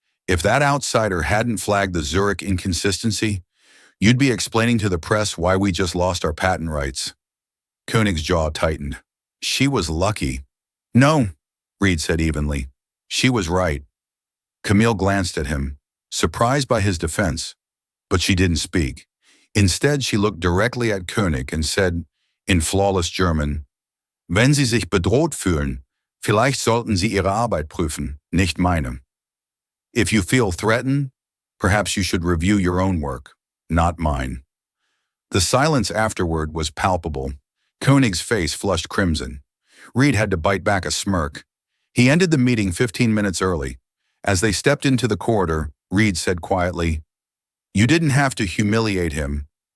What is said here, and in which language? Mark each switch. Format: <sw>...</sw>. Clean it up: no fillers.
<en>If that outsider hadn't flagged the Zurich inconsistency, you'd be explaining to the press why we just lost our patent rights. Koenig's jaw tightened. She was lucky. No, Reed said evenly. She was right. Camille glanced at him, surprised by his defense, but she didn't speak. Instead, she looked directly at Koenig and said, in flawless German,</en> <de>Wenn Sie sich bedroht fühlen, vielleicht sollten Sie Ihre Arbeit prüfen, nicht meine.</de> <en>If you feel threatened, perhaps you should review your own work, not mine. The silence afterward was palpable. Koenig's face flushed crimson. Reed had to bite back a smirk. He ended the meeting 15 minutes early. As they stepped into the corridor, Reed said quietly, You didn't have to humiliate him.</en>